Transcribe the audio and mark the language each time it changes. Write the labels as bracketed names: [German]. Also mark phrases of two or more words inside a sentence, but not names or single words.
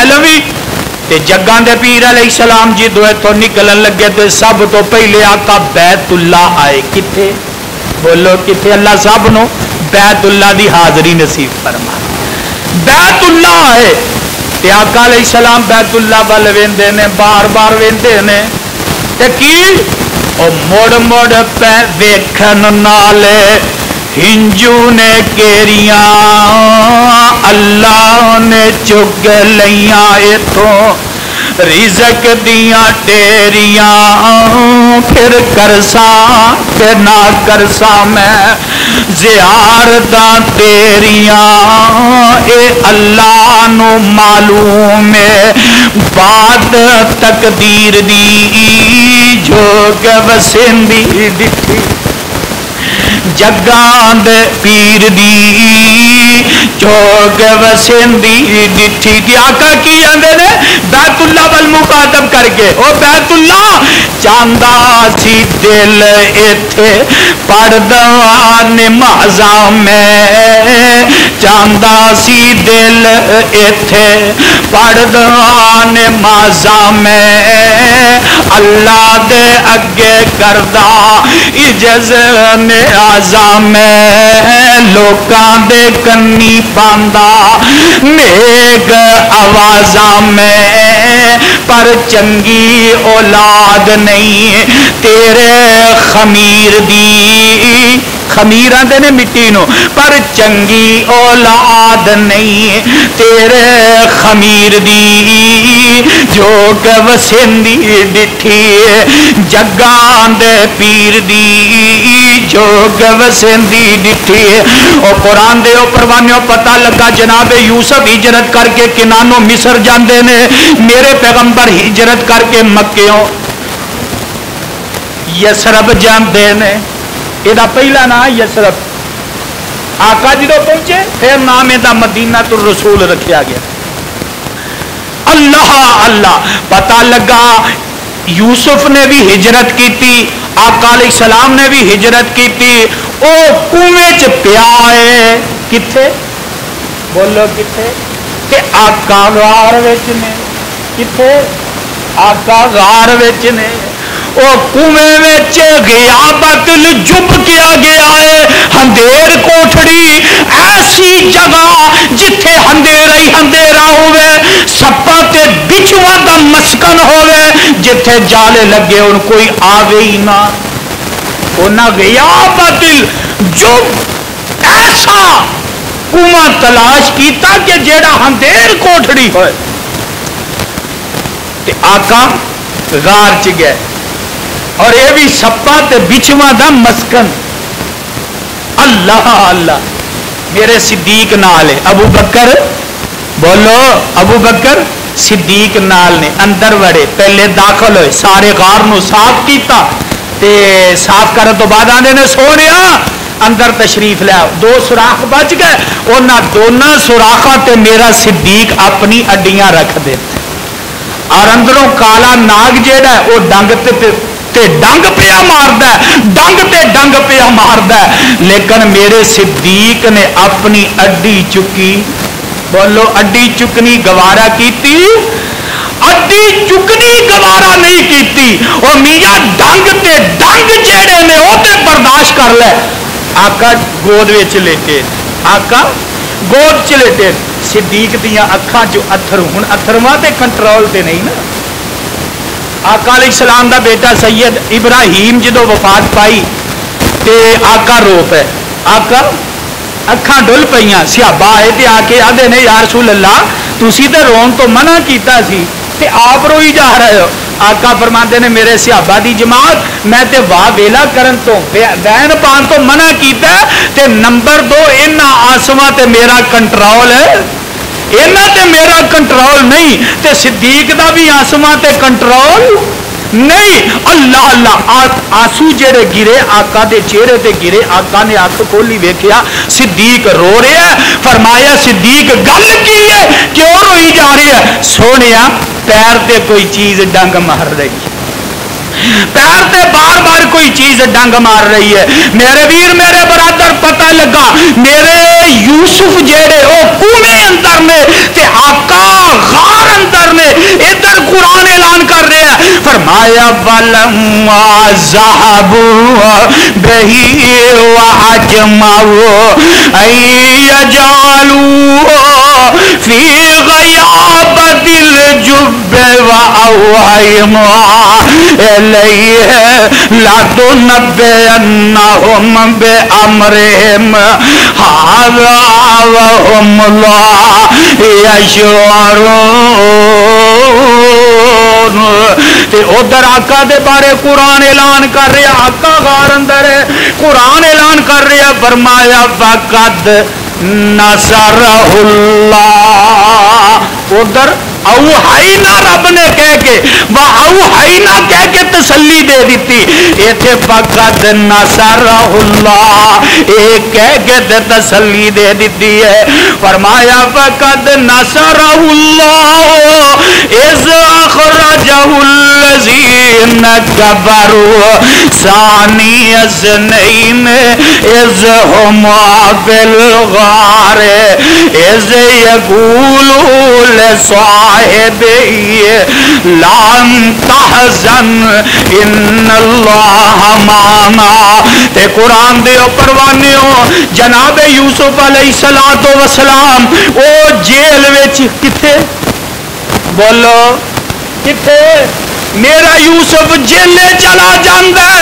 [Punjabi] لویں تے جگاں دے پیر علیہ السلام جی دو اتوں نکلن لگے تے سب تو پہلے آقا بیت اللہ آئے، کتھے بولو کتھے، اللہ سب نو بیت اللہ دی حاضری نصیب فرما، بیت اللہ آئے تے آقا علیہ السلام بیت اللہ ول ویندے نے، بار بار ویندے نے تے کی او مڑ مڑ پہ ویکھن نالے ہنجو نے کیریاں اللہ نے چگ لیاں اتوں رزق دیاں ٹیریاں، پھر کرساں کہ نہ کرساں میں زیارتاں تیریاں، اے اللہ نو معلوم ہے بات تقدیر دی جو کہ وسندی دتی جگاں دے پیر دی چوک وسندی ڈٹھی دی۔ آقا کی آندے نے بیت اللہ ول مخاطب کر کے، او بیت اللہ چاندہ سی دل ایتھے پڑھدا نمازاں میں، چاندہ سی دل ایتھے پڑھدا نمازاں میں، اللہ دے اگے کردا عجز نیازاں میں، لوکاں دے کنی پاندا نیک آوازاں میں، پر چنگی اولاد نہیں تیرے خمیر دی، خمیر آندے نے مٹی نو، پر چنگی اولاد نہیں تیرے خمیر دی، جو کہ وسندی ڈٹھی جگاں دے پیر دی، جو کہ وسندی ڈٹھی۔ او قرآن دے او پروانیوں پتہ لگا جناب یوسف ہجرت کر کے کنانوں مصر جاندے نے، میرے پیغمبر ہجرت کر کے مکیوں یسرب جاندے نے، یہ پہلا نام یسرب، آقا جدو پہنچے پھر نام دا مدینہ الرسول رکھیا گیا۔ [Urdu] اللہ اللہ پتہ لگا یوسف نے بھی ہجرت کی تھی، آقا علیہ السلام نے بھی ہجرت کی تھی، [Punjabi] او کنویں چ پیا ہے، کتھے بولو کتھے، کہ آقا غار وچ نے، کتھے آقا غار وچ نے، او کنویں وچ غیابت جب کیا گیا ہے، ہندیر کوٹھڑی ایسی جگہ جتھے ہندیرا ہی ہندیرا ہوئے، سپاں تے بچھواں دا مسکن ہوئے، جتھے جالے لگے ان کوئی آوے ہی نہ، انہاں غیابت جب ایسا کنواں تلاش کیتا کہ جیڑا ہندیر کوٹھڑی ہوئے، تے آقا غار چ گئے، اور یہ بھی سپا تے بچھواں دا مسکن۔ اللہ اللہ میرے صدیق نال ہے. ابو بکر بولو ابو بکر صدیق نال نے. اندر وڑے پہلے داخل ہوئے سارے غار نو صاف کیتا تے صاف کرنے تو بعد آنے نے سونیا اندر تشریف لیا. 2 سوراخ بچ گئے. انہاں دونوں سوراخاں تے میرا صدیق اپنی اڈیاں رکھ دیتے اور اندروں کالا ناگ جیڑا ہے وہ ڈنگ تے ڈنگ پیا ماردا ہے, ڈنگ تے ڈنگ پیا ماردا ہے. لیکن میرے صدیق نے اپنی اڈی چکی. بولو اڈی چکنی گوارا کیتی؟ اڈی چکنی گوارا نہیں کیتی. او میاں ڈنگ تے ڈنگ جیڑے نے وہ تے برداشت کر لے. آقا گود وچ لیٹے, آقا گود چ لیٹے. صدیق دیاں اکھاں چ اتھر, ہن اتھرواں تے کنٹرول تے نہیں نا. آقا علیہ السلام دا بیٹا سید ابراہیم جدو وفات پائی تے آقا رو پے. آقا اکھاں ڈل پیاں. صحابہ آئے تے آ کے آدھے نے یا رسول اللہ تسی تے رون تو منع کیتا سی تے آپ روئی جا رہے ہو. آقا فرماندے نے میرے صحابہ دی جماعت میں تے واہ ویلا کرن تو بین پان تو منع کیتا تے نمبر 2 انہاں آسماں تے میرا کنٹرول ہے, انہاں تے میرا کنٹرول نہیں تے صدیق دا بھی آسماں تے کنٹرول نہیں. اللہ اللہ آنسو جڑے گرے آقا دے چہرے تے گرے. آقا نے اکھ کھولی ویکھیا صدیق رو رہا ہے. فرمایا صدیق گل کی ہے کیوں روئی جا رہی ہے؟ سونیا پیر تے کوئی چیز ڈنگ مار رہی ہے, پیر تے بار بار کوئی چیز ڈنگ مار رہی ہے. میرے ویر میرے برادر پتہ لگا میرے یوسف جیڑے او کنویں اندر نے تے آقا غار اندر نے. ادھر قرآن اعلان کر رہا ہے فرمایا [Arabic] ولما ذهبوا به واجمعوا ان يجعلوا في غيابة الجب واوحينا إليه لتنبئنهم بأمرهم هذا وهم لا يشعرون. [Punjabi] ادھر آقا دے بارے قرآن اعلان کر رہا. آقا غار اندر ہے, قرآن اعلان کر رہا فرمایا [Arabic] فقد نصرہ اللہ. [Punjabi] ادھر اوحینا رب نے کہہ کے اوحینا کہہ کے تسلی دے دیتی. ایتھے [Arabic] فقد نصرہ اللہ [Punjabi] ایک کہہ کے تسلی دے دیتی ہے. فرمایا [Arabic] فقد نصرہ اللہ اذ اخرجہ الذین کفروا ثانی اثنین اذ ہما فی الغار اذ یقول لصاحبہ لا تحزن ان اللہ معنا. [Punjabi] تے قرآن دے پروانے ہو جناب یوسف علیہ السلام او جیل وچ کتے بولو کتے میرا یوسف جیلے چلا جاندہ ہے.